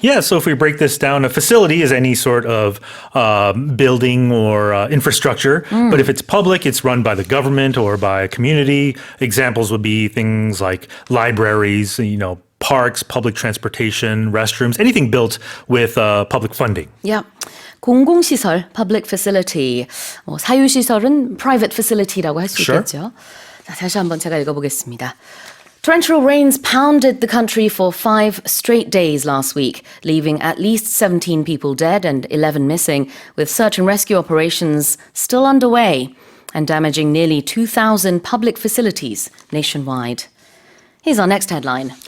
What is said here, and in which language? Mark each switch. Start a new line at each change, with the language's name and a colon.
English: Yeah, so if we break this down, a facility is any sort of building or infrastructure. But if it's public, it's run by the government or by a community. Examples would be things like libraries, parks, public transportation, restrooms, anything built with public funding. Yeah. 공공시설, public facility.
Korean: 사유시설은 private facility라고 할 수 있겠죠. 자, 다시 한번 제가 읽어보겠습니다.
English: Torrential rains pounded the country for 5 straight days last week, leaving at least 17 people dead and 11 missing, with search and rescue operations still underway and damaging nearly 2,000 public facilities nationwide. Here's our next headline.